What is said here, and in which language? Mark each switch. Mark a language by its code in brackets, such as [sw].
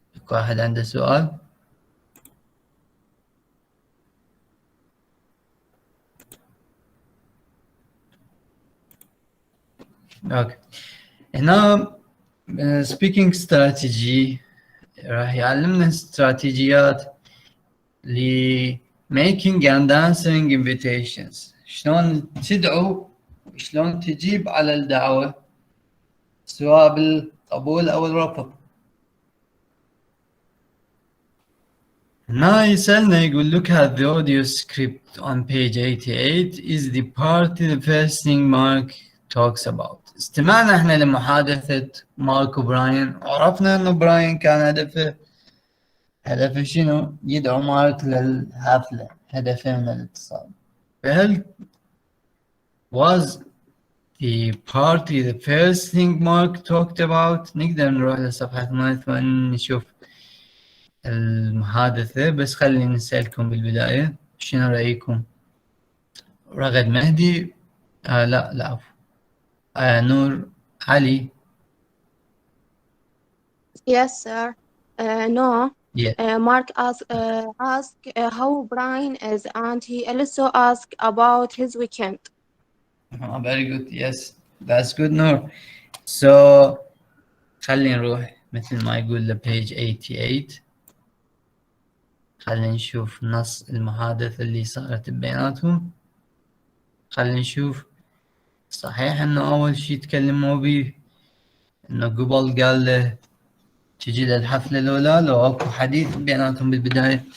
[ar] واحد عنده سؤال؟ اوكي هنا [en] speaking strategy [ar] راح يعلمنا استراتيجيات ل [en] making and answering invitations. [ar] شلون تدعو وشلون تجيب على الدعوة سواء بالقبول أو الرفض. هنا يسألنا يقول [en] look at the audio script on page 88 is the part the first thing Mark talks about. [ar] استمعنا احنا لمحادثة مارك وبراين وعرفنا انه براين كان هدفه شنو؟ يدعو مارك للحفلة، هدفه من الاتصال. فهل [en] was the party the first thing Mark talked about؟ [ar] نقدر نروح لصفحة 88 نشوف المحادثة، بس خليني نسألكم بالبداية شنو رأيكم؟ رغد مهدي لا عفوا. نور علي. [en] Yes, sir. No. Yeah. Mark asked how Brian is, and he also asked about his weekend. Very good. Yes, that's good, نور. [ar] So خلينا نروح مثل ما يقول لبيج 88. خلينا نشوف نص المحادثة اللي صارت بيناتهم. خلينا نشوف. صحيح انه اول شي تكلموا بيه انه قبل قال له تجي للحفلة الاولى لو اكو حديث بيناتهم بالبداية.